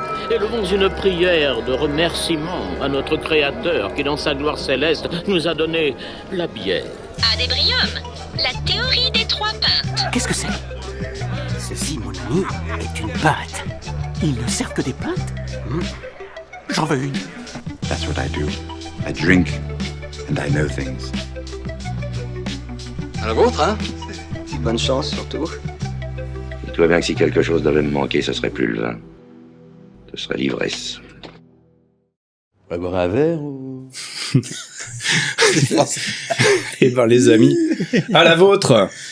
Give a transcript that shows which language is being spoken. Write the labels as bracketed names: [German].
[French] élevons une prière de remerciement à notre Créateur qui, dans sa gloire céleste, nous a donné la bière. Adébrium, la théorie des 3 pintes. Qu'est-ce que c'est ? Ceci, mon ami, est une pinte. Ils ne servent que des pintes ? J'en veux une. [English] That's what I do. I drink and I know things. [French] À la vôtre, hein. Bonne chance, surtout. Dis-toi bien que si quelque chose devait me manquer, ce serait plus le vin. Ce serait l'ivresse. On va boire un verre ou... Eh ben les amis, à la vôtre.